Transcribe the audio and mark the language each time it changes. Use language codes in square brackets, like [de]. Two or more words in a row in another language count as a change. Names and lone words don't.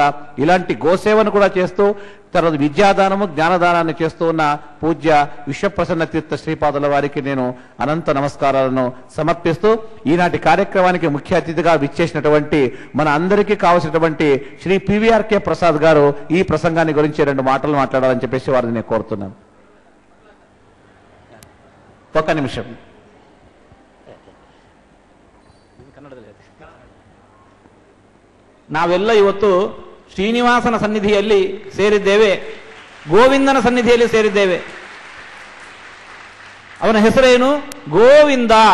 [te] ఇలాంటి గోసేవను కూడా చేస్తూ తర్వాత విద్యాదానము, జ్ఞానదానాన్ని చేస్తూ ఉన్న పూజ్య విశ్వప్రసన్న తీర్థ శ్రీపాదుల వారికి నేను అనంత నమస్కారాలను సమర్పిస్తూ, ఈనాటి కార్యక్రమానికి ముఖ్య అతిథిగా విచ్చేసినటువంటి మన అందరికీ కావలసినటువంటి శ్రీ పివిఆర్కే ప్రసాద్ గారు ఈ ప్రసంగాన్ని గురించి 2 మాటలు మాట్లాడాలని చెప్పేసి వారిని నేను కోరుతున్నాను. ఒక్క నిమిషం. [kn] ನಾವೆಲ್ಲ ಇವತ್ತು ಶ್ರೀನಿವಾಸನ ಸನ್ನಿಧಿಯಲ್ಲಿ ಸೇರಿದ್ದೇವೆ, ಗೋವಿಂದನ ಸನ್ನಿಧಿಯಲ್ಲಿ ಸೇರಿದ್ದೇವೆ. ಅವನ ಹೆಸರೇನು? ಗೋವಿಂದ.